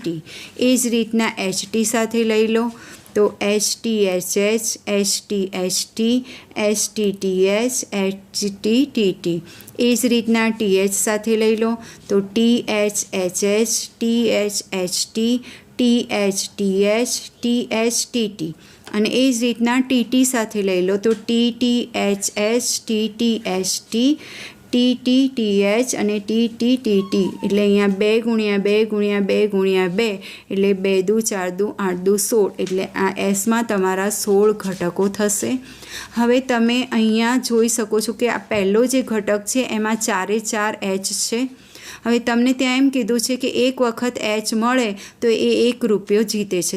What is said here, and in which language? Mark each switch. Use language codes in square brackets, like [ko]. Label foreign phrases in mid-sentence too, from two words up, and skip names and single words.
[gu] એ જ રીતના HT સાથે લઈ લો. તો HT HH HT HT HT TH HT TT. એ જ રીતના TH સાથે લઈ લો. તો TH HH TH HT TH TH TH TT. અને એ જ રીતના TT સાથે લઈ લો. તો TT HH TT HT TT TH અને TT TT. એટલે અહીંયા 2 ગુણ્યા 2 ગુણ્યા 2 ગુણ્યા 2 એટલે 2 દુ 4 દુ 8 દુ 16. એટલે આ એસમાં તમારા 16 ઘટકો થશે. હવે તમે અહીંયા જોઈ શકો છો કે આ પહેલો જે ઘટક છે એમાં 4 4 H છે. હવે તમને ત્યાં એમ કીધું છે કે એક વખત H મળે તો એ 1 રૂપિયો જીતે છે.